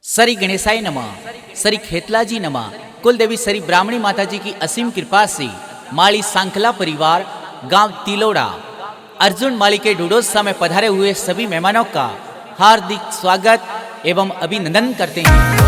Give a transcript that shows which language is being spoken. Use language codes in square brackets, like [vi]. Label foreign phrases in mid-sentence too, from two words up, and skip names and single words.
[sa] सरी गणेशाय नमः, सरी खेतलाजी नमः। [hi] कुलदेवी सरी ब्राह्मणी माताजी की असीम कृपा से माली सांखला परिवार गांव तिलोड़ा अर्जुन माली के डूडोत्सव में पधारे हुए सभी मेहमानों का हार्दिक स्वागत एवं अभिनंदन करते हैं।